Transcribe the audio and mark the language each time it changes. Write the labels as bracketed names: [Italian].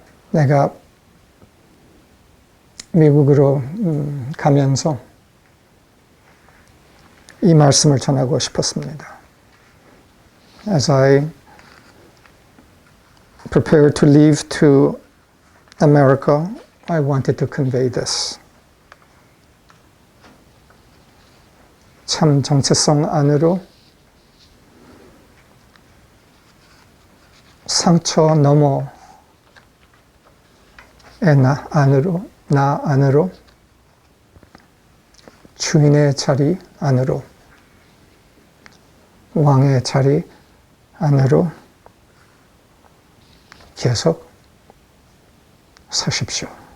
[Korean] 내가 미국으로 가면서 이 말씀을 전하고 싶었습니다. [English] As I prepared to leave to America, I wanted to convey this. [Korean] 참 정체성 안으로 상처 너머의 나 안으로 주인의 자리 안으로 왕의 자리 안으로 계속 서십시오.